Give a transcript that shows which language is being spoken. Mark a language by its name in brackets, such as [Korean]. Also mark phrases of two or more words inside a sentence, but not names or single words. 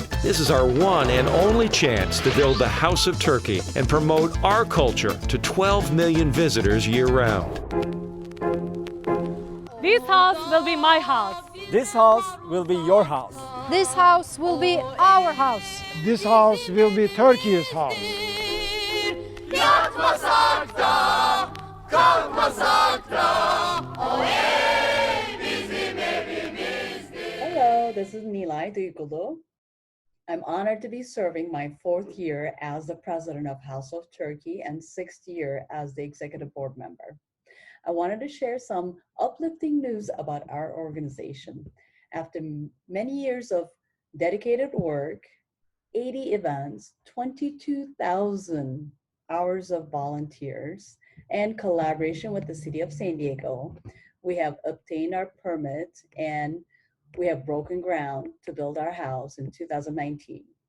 [English] This is our one and only chance to build the House of Turkey and promote our culture to 12 million visitors year-round. This house will be my house. This house will be your house. This house will be our house. This house will be Turkey's house. [Turkish] Yatmasak da, kalkmasak da, o ev bizim evimizdir. [English] Hello, this is Nilay Duygulu. I'm honored to be serving my 4th year as the president of House of Turkey and 6th year as the executive board member. I wanted to share some uplifting news about our organization. After many years of dedicated work, 80 events, 22,000 hours of volunteers, and collaboration with the City of San Diego, we have obtained our permit and we have broken ground to build our house in 2019.